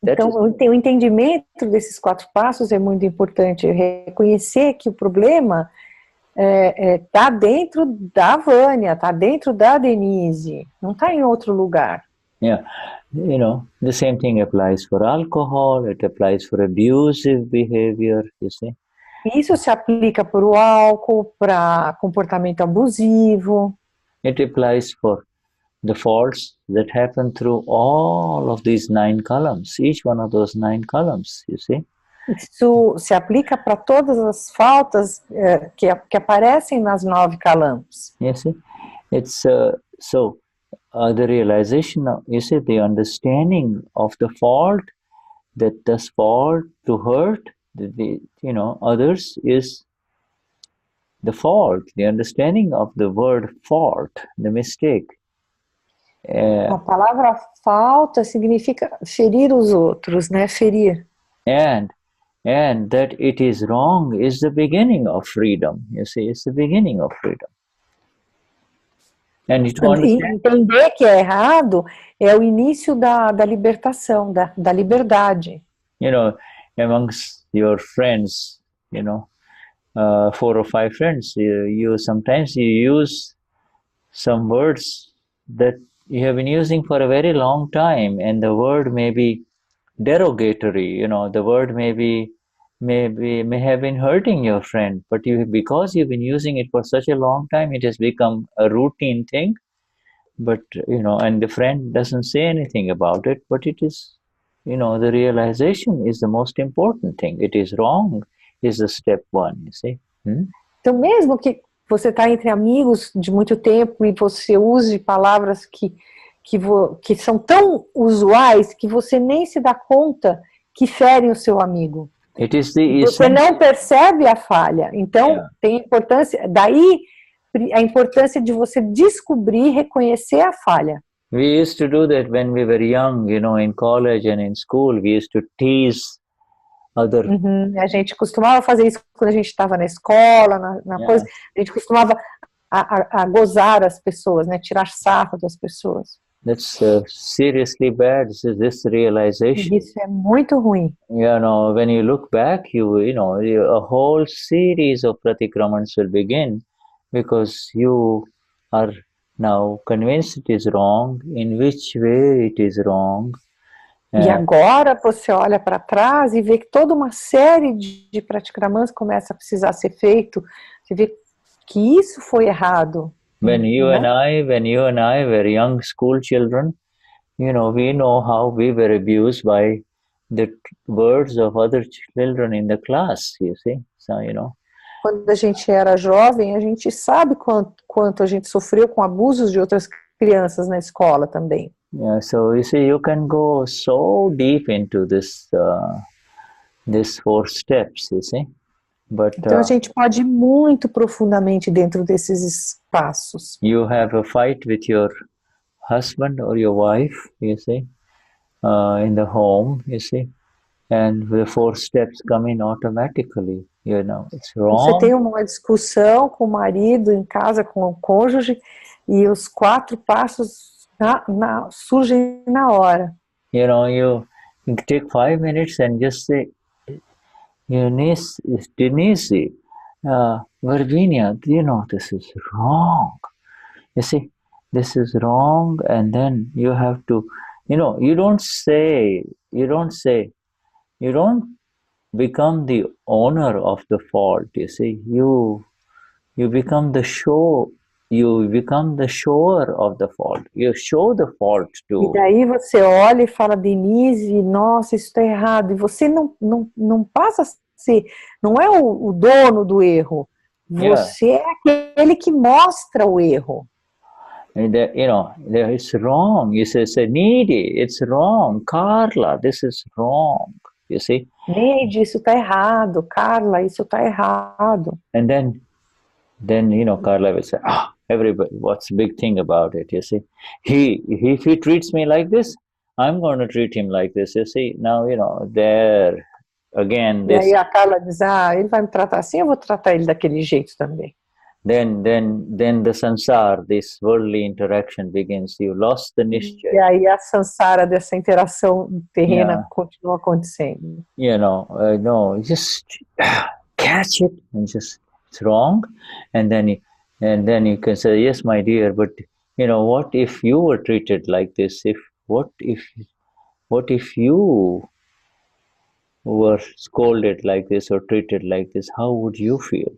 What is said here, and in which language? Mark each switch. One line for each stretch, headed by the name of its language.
Portuguese: Então, o entendimento desses 4 passos é muito importante. Reconhecer que o problema está dentro da Vânia, está dentro da Denize, não está em outro lugar.
English: Yeah, the same thing applies for alcohol, it applies for abusive behavior, you see.
Portuguese: Isso se aplica para o álcool, para comportamento abusivo.
English: It applies for the faults that happen through all of these 9 columns, each one of those 9 columns, you see.
Portuguese: Isso se aplica para todas as faltas que aparecem nas 9 columns.
English: You see, it's the realization of, you see, the understanding of the fault, that this fault to hurt others is the fault. The understanding of the word fault, the mistake.
Portuguese: A palavra falta significa ferir os outros, né? Ferir.
English: And that it is wrong is the beginning of freedom. You see, it's the beginning of freedom. And
Portuguese: entender que é errado é o início da libertação, da liberdade.
English: Amongst your friends, 4 or 5 friends, you sometimes use some words that you have been using for a very long time, and the word may be derogatory. The word may have been hurting your friend, but because you've been using it for such a long time, it has become a routine thing. But and the friend doesn't say anything about it, but it is, the realization is the most important thing. It is wrong is the step 1, you see.
Portuguese: Então, mesmo que você está entre amigos de muito tempo e você use palavras que que são tão usuais que você nem se dá conta que ferem o seu amigo. Você não percebe a falha. Então, tem importância, daí a importância de você descobrir, reconhecer a falha.
English: We used to do that when we were young, in college and in school. We used to tease other.
Portuguese: A gente costumava fazer isso quando a gente estava na escola, na coisa. A gente costumava a gozar as pessoas, né? Tirar sarro das pessoas.
English: That's seriously bad. This realization.
Portuguese: Isso é muito ruim.
English: When you look back, a whole series of pratikramans will begin because you are now convinced it is wrong. In which way it is wrong?
Portuguese: E agora você olha para trás e vê que toda uma série de pratikramans começa a precisar ser feito. Você vê que isso foi errado.
English: When you and I were young school children, we know how we were abused by the words of other children in the class, you see. So,
Portuguese: Quando a gente era jovem, a gente sabe quanto a gente sofreu com abusos de outras crianças na escola também.
English: Yeah, so you see, you can go so deep into this 4 steps, you see. But,
Portuguese: então a gente pode ir muito profundamente dentro desses passos.
English: You have a fight with your husband or your wife, you see, in the home, you see, and the 4 steps come in automatically, it's wrong.
Portuguese: Você tem uma discussão com o marido em casa, com o cônjuge, e os 4 passos surgem na hora.
English: You take 5 minutes and just say, Denize, Vania, this is wrong. You see, this is wrong, and then you have to, you don't become the owner of the fault, you see. You become the shower of the fault. You show the fault to.
Portuguese: E daí você olha e fala, Denize, nossa, isso está errado. E você não passa a ser, não é o dono do erro. Você é aquele que mostra o erro.
English: And it's wrong. You say, Needy, it's wrong. Carla, this is wrong. You see?
Portuguese: Neide, isso está errado. Carla, isso está errado.
English: And then Carla will say, everybody, what's the big thing about it, you see? If he treats me like this, I'm going to treat him like this, you see? Now, there, again, this...
Portuguese: E aí a Carla diz, ele vai me tratar assim, eu vou tratar ele daquele jeito também.
English: Then the sansar, this worldly interaction begins. You lost the nishchay.
Portuguese: E aí a sansara dessa interação terrena continua acontecendo.
English: No, just catch it and just, it's wrong, and then you can say, yes, my dear, but what if you were treated like this? What if you were scolded like this or treated like this? How would you feel?